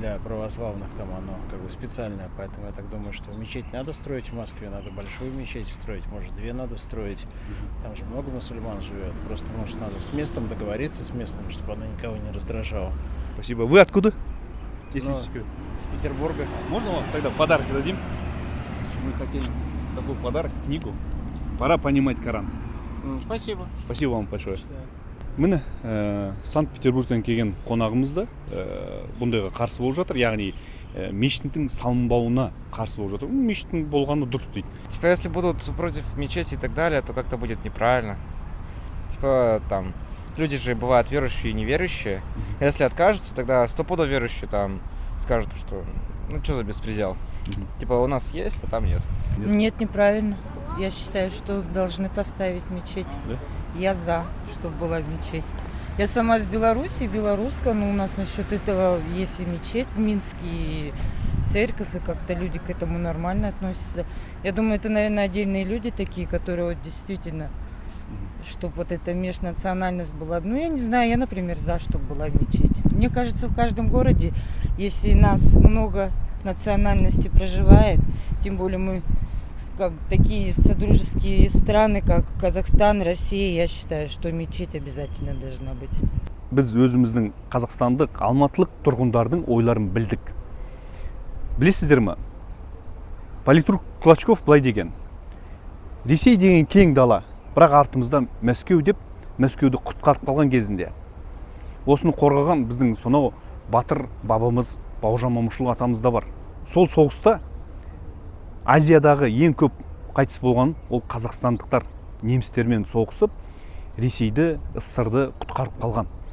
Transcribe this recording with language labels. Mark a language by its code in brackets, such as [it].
[ru] для православных, там, оно как бы специальное, поэтому я так думаю, что мечеть надо строить в Москве, надо большую мечеть строить, может, 2 надо строить, там же много мусульман живет, просто, может, надо с местом договориться, с местом, чтобы она никого не раздражала. Спасибо. Вы откуда? Если Ну, не секрет. С Петербурга. Можно вам тогда подарок дадим? Мы хотели такой подарок, книгу. Пора понимать Коран. Спасибо. Спасибо вам большое. [kk] Міне Санкт-Петербургтен келген қонағымыз да бұндайға қарсы болып жатыр, яғни мешіттің салынбауына қарсы болып жатыр. Мешіттің болғаны дұрыс дейді. [ru] Типа, если будут против мечети и так далее, то как-то будет неправильно. Типа, там, люди же бывают верующие и неверующие. Если откажутся, тогда стопудово верующие там скажут, что ну что за беспредел. Типа, у нас есть, а там нет. Нет, неправильно. Я считаю, что должны поставить мечеть. Да? Я за, чтобы была мечеть. Я сама из Беларуси, белорусская, но у нас насчет этого есть и мечеть в Минске, и церковь, и как-то люди к этому нормально относятся. Я думаю, это, наверное, отдельные люди такие, которые вот действительно, чтобы вот эта межнациональность была. Ну, я не знаю, я, например, за, чтобы была мечеть. Мне кажется, в каждом городе, если нас много национальностей проживает, тем более мы как такие содружеские страны, как Казахстан, Россия, я считаю, что мечеть обязательно должна быть. [kk] Біз өзіміздің қазақстандық, алматылық тұрғындардың ойларын білдік. Білесіздер ме? Политрук Клочков былай деген. Ресей деген кең дала, бірақ артымызда Мәскеу деп, Мәскеуді құтқарып қалған кезінде. Осыны қорғаған біздің сонау батыр бабамыз Бауыржан Момышұлы атамыз да бар. Сол соғыста Азиядағы ең көп қайтыс болған ол қазақстандықтар немістермен соғысып, Ресейді, СССРді құтқарып қалған.